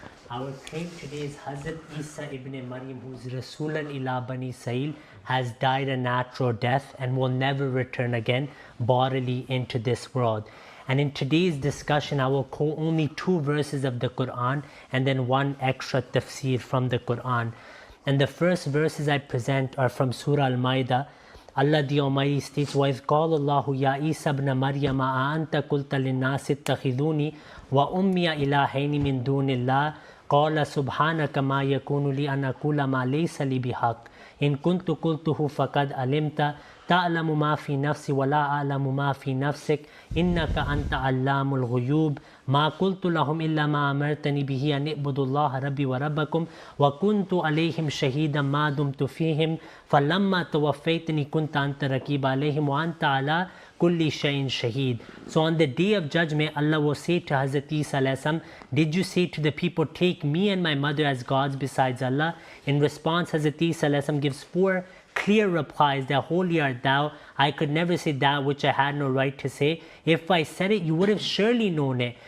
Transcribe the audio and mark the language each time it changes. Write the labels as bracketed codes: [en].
[en] Our claim today is Hazrat Isa ibn Maryam, who's Rasulan ila Bani Israel, has died a natural death and will never return again bodily into this world. And in today's discussion, I will quote only 2 verses of the Quran and then 1 extra tafsir from the Quran. And the first verses I present are from Surah Al-Ma'idah. Allah the Almighty states, [ar] وَإِذْ قَالَ اللَّهُ يَا عِيسَى ابْنَ مَرْيَمَ أَأَنْتَ قُلْتَ لِلنَّاسِ اتَّخِذُونِي وَأُمِّيَ إِلَٰهَيْنِ مِن دُونِ اللَّهِ قَالَ سُبْحَانَكَ مَا يَكُونُ لِي أَنْ أَقُولَ مَا لَيْسَ لِي بِحَقٍّ إِن كُنتُ قُلْتُهُ فَقَدْ عَلِمْتَ تَعْلَمُ مَا فِي نَفْسِي وَلَا أَعْلَمُ مَا فِي نَفْسِكَ إِنَّكَ أَنْتَ عَلَّامُ الْغُيُوبِ ما قلت لهم إلا ما أمرتني به أن اعبدوا الله ربي وربكم وكنت عليهم شهيدا ما دمت فيهم فلما توفيتني كنت أنت رقيب عليهم وأنت على كل شيء شهيد. [en] So on the day of judgment, Allah will say to Hazrat Isa alayhi salam, did you say to the people, take me and my mother as gods besides Allah? In response, Hazrat Isa alayhi salam gives 4 clear replies that holy art thou. I could never say that which I had no right to say. If I said it, you would have surely known it.